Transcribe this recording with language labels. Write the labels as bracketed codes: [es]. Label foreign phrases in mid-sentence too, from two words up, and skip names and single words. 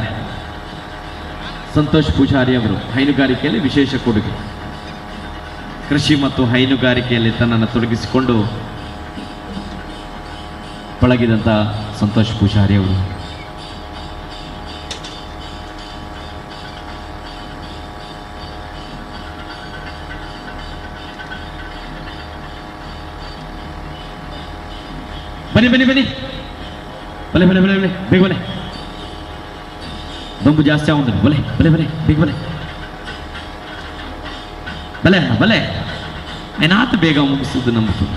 [kn] ಸಂತೋಷ್ ಪೂಜಾರಿ ಅವರು ಹೈನುಗಾರಿಕೆಯಲ್ಲಿ ವಿಶೇಷ ಕೊಡುಗೆ, ಕೃಷಿ ಮತ್ತು ಹೈನುಗಾರಿಕೆಯಲ್ಲಿ ತನ್ನನ್ನು ತೊಡಗಿಸಿಕೊಂಡು ಪಳಗಿದಂಥ ಸಂತೋಷ್ ಪೂಜಾರಿ ಅವರು. ಬನ್ನಿ ಬನ್ನಿ ಬನ್ನಿ, [tcy] ಬಲೆ ಬಲೆ ಬಲೆ ಬಲೆ, ಬೇಗ ಬಲೆ, ದೊಂಬು ಜಾಸ್ತಿ ಆಗುಂದ್ರೆ ಬಲೆ ಬಲೆ ಬಲೆ, ಬೇಗ ಬಲೆ ಬಲೆ ಬಲೆ, [kn] ಏನಾತ ಬೇಗ ಮುಗಿಸುದು ನಮ್ಮ.